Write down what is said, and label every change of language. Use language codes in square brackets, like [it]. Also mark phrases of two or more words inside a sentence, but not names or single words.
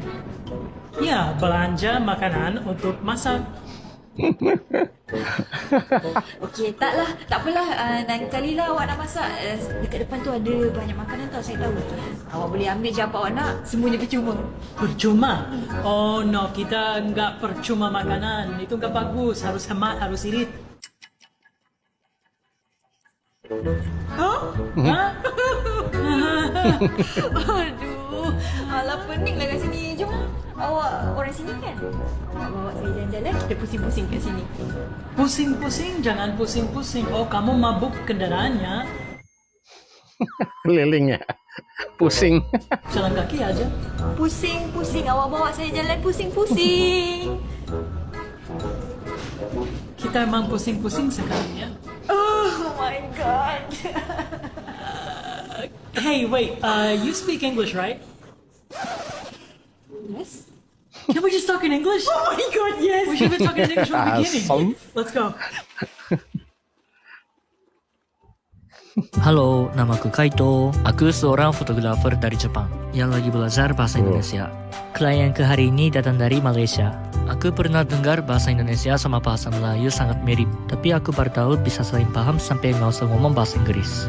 [ms] Ya, belanja makanan untuk masak. Okey, tak apalah. Lain kali lah awak nak masak. Dekat depan tu ada banyak makanan tau, saya tahu. Awak boleh ambil je apa awak nak, semuanya percuma. Percuma? [en] Oh no, [id] kita nggak percuma makanan. Itu nggak bagus, harus hemat, harus irit. Hah? [ms] Aduh, alah pening lah kat sini. Jom, awak orang sini kan? Awak bawa saya jalan-jalan, kita pusing-pusing kat sini. [id] Pusing-pusing? Jangan pusing-pusing. Oh, kamu mabuk kendaraannya? Keliling ya, pusing. Jalan kaki aja. [ms] Pusing-pusing, awak bawa saya jalan pusing-pusing. [id] Kita emang pusing-pusing sekarang ya. [en] Oh my god. Hey, wait, you speak English, right? Yes. Can we just talk in English? Oh my god, yes. We should have been talking in English from the beginning. Awesome. Let's go. [id] Halo, namaku Kaito. Aku seorang fotografer dari Jepang yang lagi belajar bahasa Indonesia. Klienku hari ini datang dari Malaysia. Aku pernah dengar bahasa Indonesia sama bahasa Melayu sangat mirip, tapi aku baru tahu bisa saling paham sampai nggak usah ngomong bahasa Inggris.